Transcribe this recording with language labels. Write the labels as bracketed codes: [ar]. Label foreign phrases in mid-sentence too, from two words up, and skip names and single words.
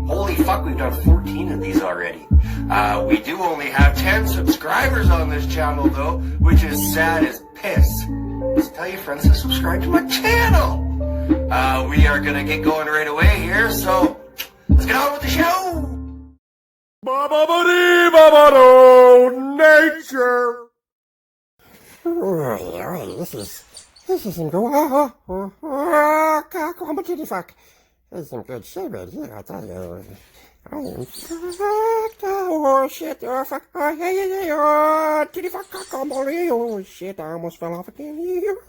[en] Holy fuck, we've done 14 of these already. We do only have 10 subscribers on this channel though, which is sad as piss. Just tell your friends to subscribe to my channel. We are gonna get going right away here, so let's get on with the show. Ba-ba-ba-dee-ba-ba-do, nature. This is some good. Fuck. This is some good shit right here, I tell you. I am oh shit, oh fuck, oh yeah, oh titty fuck, oh shit, I almost fell off again.